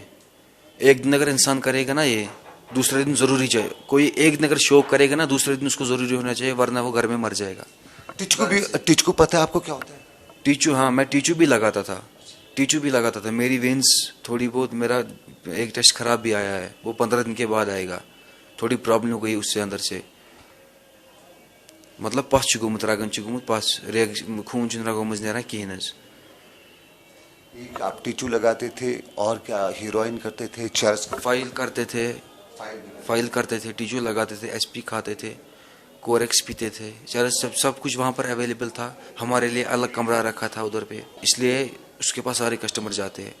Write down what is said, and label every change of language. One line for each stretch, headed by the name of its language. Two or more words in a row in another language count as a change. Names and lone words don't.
Hindi: एक दिन अगर इंसान करेगा ना ये, दूसरे दिन जरूरी चाहिए, कोई एक दिन अगर शौक करेगा ना, दूसरे दिन उसको जरूरी होना चाहिए, वरना वो घर में मर जाएगा। टीचू पता है आपको क्या होता है? टीचू, हाँ, मैं टीचू भी लगाता था। मेरी वेंस थोड़ी बहुत, मेरा एक टेस्ट खराब भी आया है, वो 15 दिन के बाद आएगा, थोड़ी प्रॉब्लम हो गई उससे अंदर से।
Kashmiri: मतलब पस छु गोमुत रगन छु गोमुत पस रेग खून छु रगो मज नेरा कहीं नज।
Hindi: एक आप टीचू लगाते थे और क्या हीरोइन करते थे, चर्च फाइल करते थे, फाइल करते थे, टीचू लगाते थे, एसपी खाते थे, कोरेक्स पीते थे, चरस सब कुछ वहाँ पर अवेलेबल था। हमारे लिए अलग कमरा रखा था उधर पे, इसलिए उसके पास सारे कस्टमर जाते हैं।